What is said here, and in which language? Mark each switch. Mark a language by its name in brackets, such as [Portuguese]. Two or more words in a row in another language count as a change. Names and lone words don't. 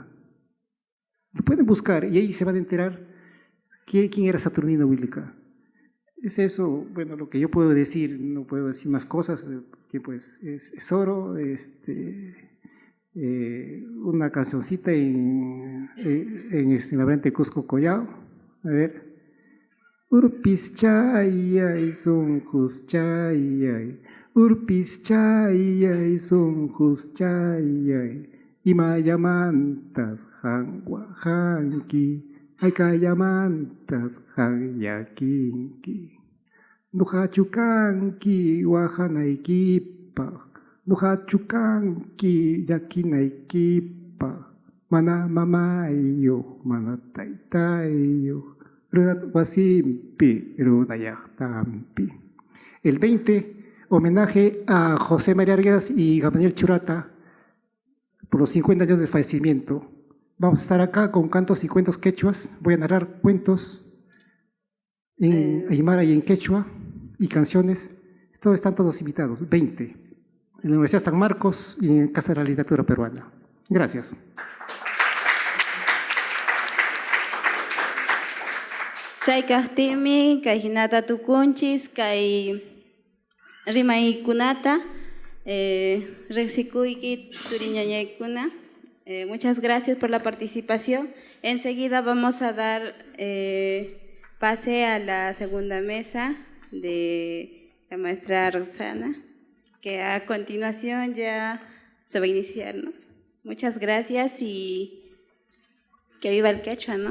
[Spanish] Lo pueden buscar y ahí se van a enterar quién era Saturnino Huilca. Es eso, bueno, lo que yo puedo decir, no puedo decir más cosas, que pues es oro, una cancioncita en la variante Cusco Collao, a ver. [Quechua] Urpis chayay sunjus chayay, urpis chayay sunjus chayay, imayamantas hangwa hanki, aykayamantas hanyakinki, nuhachukanki wahanaykipaq, nuhachukanki yakinaykipaq, mana mamayuq, mana taytayuq, runat wasimpi, runayaqtampi. [Spanish] El 20, homenaje a José María Arguedas y Gamaliel Churata por los 50 años del fallecimiento. Vamos a estar acá con cantos y cuentos quechuas. Voy a narrar cuentos en aymara y en quechua y canciones. Están todos invitados, 20, en la Universidad San Marcos y en Casa de la Literatura Peruana. Gracias. [Quechua] Chaykahtimi, kay hinata tukunchis, kay rimaykunata, rexikuyki turiñañaykuna. [Spanish] Muchas gracias por la participación. Enseguida vamos a dar pase a la segunda mesa de la maestra Roxana, que a continuación ya se va a iniciar, ¿no? Muchas gracias y que viva el quechua, ¿no?